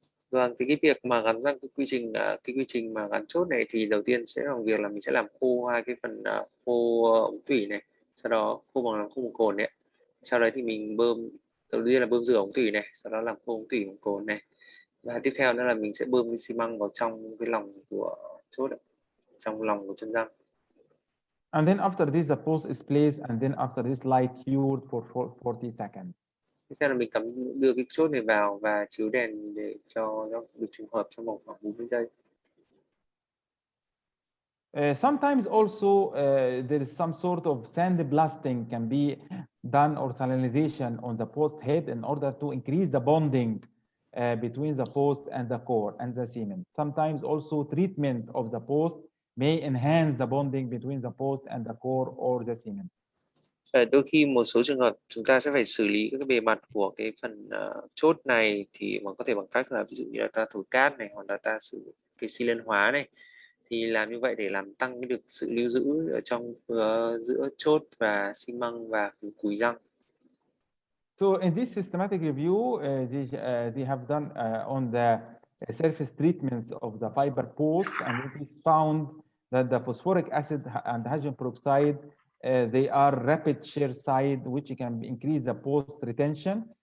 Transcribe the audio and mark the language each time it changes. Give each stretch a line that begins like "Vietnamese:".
Vietnamese: Vâng, thì cái việc mà gắn răng, cái quy trình mà gắn chốt này thì đầu tiên sẽ là việc là mình sẽ làm khô hai cái phần khô ống tủy này, sau đó khô bằng cồn này. Sau đấy thì mình đầu tiên là bơm rửa ống tủy này, sau đó làm khô ống tủy bằng cồn này, và tiếp theo nữa là mình sẽ bơm cái xi măng vào trong cái lòng của chốt, trong lòng của chân răng.
English: And then after this the post is placed, and then after this light cured for 40 seconds.
Vietnamese: Tiếp theo là mình đưa cái chốt này vào và chiếu đèn để cho nó được trùng hợp trong vòng khoảng 40 giây.
English: Sometimes also there is some sort of sandblasting can be done, or salinization on the post head, in order to increase the bonding between the post and the core and the cement. Sometimes also treatment of the post may enhance the bonding between the post and the core or the cement.
Vietnamese: Đôi khi một số trường hợp chúng ta sẽ phải xử lý các bề mặt của cái phần chốt này, thì mà có thể bằng cách là ví dụ như là ta thổi cát này, hoặc là ta sử dụng cái xi lân hóa này, thì làm như vậy để làm tăng được sự lưu giữ ở trong giữa chốt và xi măng và cùi răng.
English: So in this systematic review, they have done on the surface treatments of the fiber post, and it is found that the phosphoric acid and hydrogen peroxide they are rapid shear side, which can increase the post retention,